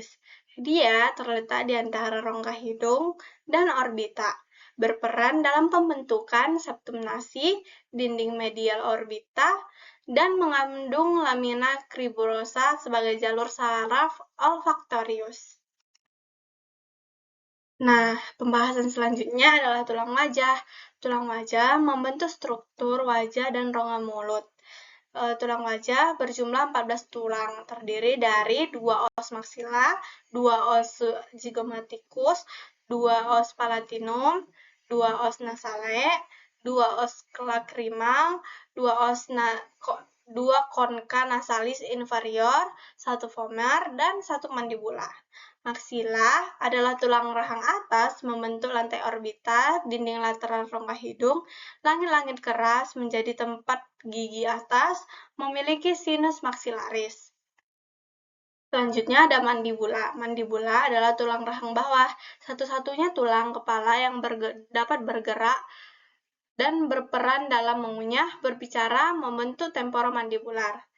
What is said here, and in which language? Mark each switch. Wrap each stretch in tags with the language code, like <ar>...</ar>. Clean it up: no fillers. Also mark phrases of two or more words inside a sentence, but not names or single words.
<id>Dia terletak di antara rongga hidung dan orbita, berperan dalam pembentukan septum nasi, dinding medial orbita, dan mengandung lamina cribulosa sebagai jalur saraf olfaktorius. Nah, pembahasan selanjutnya adalah tulang wajah. Tulang wajah membentuk struktur wajah dan rongga mulut. Tulang wajah berjumlah 14 tulang, terdiri dari 2 os maxilla, 2 os zygomaticus, 2 os palatinum, 2 os nasale, 2 os lacrimal, 2 os 2 concha nasalis inferior, 1 vomer, dan 1 mandibula. Maksila adalah tulang rahang atas membentuk lantai orbitat, dinding lateral rongga hidung, langit-langit keras menjadi tempat gigi atas, memiliki sinus maksilaris. Selanjutnya ada mandibula. Mandibula adalah tulang rahang bawah, satu-satunya tulang kepala yang dapat bergerak dan berperan dalam mengunyah, berbicara, membentuk temporomandibular.</id>